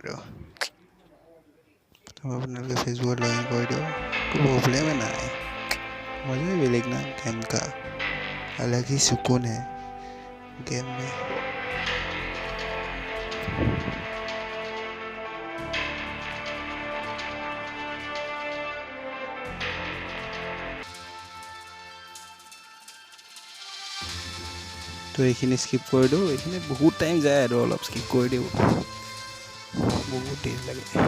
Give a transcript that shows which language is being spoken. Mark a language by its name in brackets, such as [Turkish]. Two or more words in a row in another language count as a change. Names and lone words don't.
[Assamese] আৰু প্ৰথম আপোনালোকে ফেচবুকত [English] log in [Assamese] কৰি দিওঁ, একো প্ৰব্লেমে নাই, মজাই বেলেগ না। [Hindi] गेम का अलग ही सुकून है गेम में। [Assamese] তো এইখিনি স্কিপ কৰি দিওঁ, এইখিনি বহুত টাইম যায় আৰু অলপ স্কিপ কৰি দিওঁ, বহুত দেৰি লাগে।